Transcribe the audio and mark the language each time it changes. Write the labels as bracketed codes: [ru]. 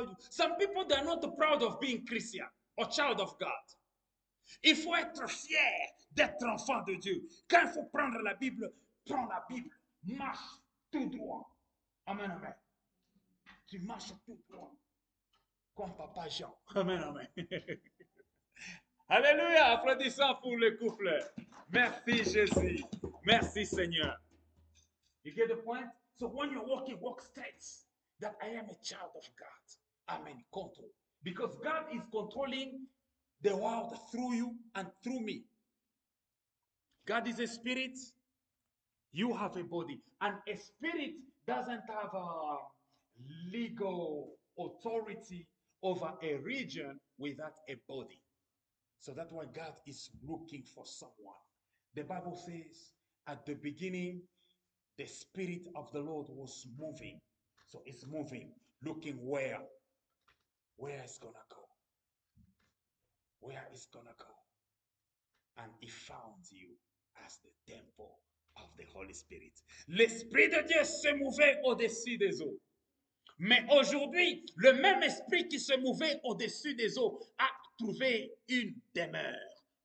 [en] Some people, they are not proud of being Christian or child of God. [fr] Il faut être fier d'être enfant de Dieu. Quand il faut prendre la Bible, prends la Bible. Marche tout droit. Amen, amen. Tu marches tout droit. Comme Papa Jean. Amen, amen. Alléluia. Applaudissons pour le couple. Merci Jésus. Merci Seigneur. [en] You get the point? So when you're walking, walk straight. That I am a child of God. I'm in control. Because God is controlling the world through you and through me. God is a spirit. You have a body. And a spirit doesn't have a legal authority over a region without a body. So that's why God is looking for someone. The Bible says at the beginning, the Spirit of the Lord was moving. So it's moving, looking where it's gonna go. Where it's gonna go. And he found you as the temple of the Holy Spirit. [fr] L'Esprit de Dieu se mouvait au-dessus des eaux. Mais aujourd'hui, le même esprit qui se mouvait au-dessus des eaux a trouvé une demeure.